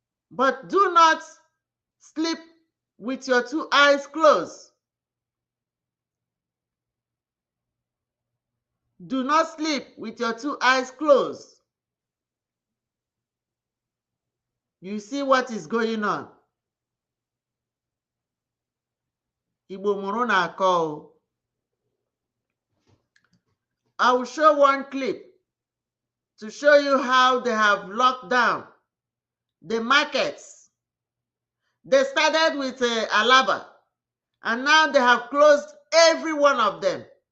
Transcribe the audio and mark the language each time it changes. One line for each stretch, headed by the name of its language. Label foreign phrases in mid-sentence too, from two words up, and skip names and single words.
English: But do not sleep with your two eyes closed. Do not sleep with your two eyes closed. You see what is going on.
Igbo: Igbo mụrụ na-akọ o.
English: I will show one clip to show you how they have locked down the markets. They started with, uh, Alaba, and now they have closed every one of them.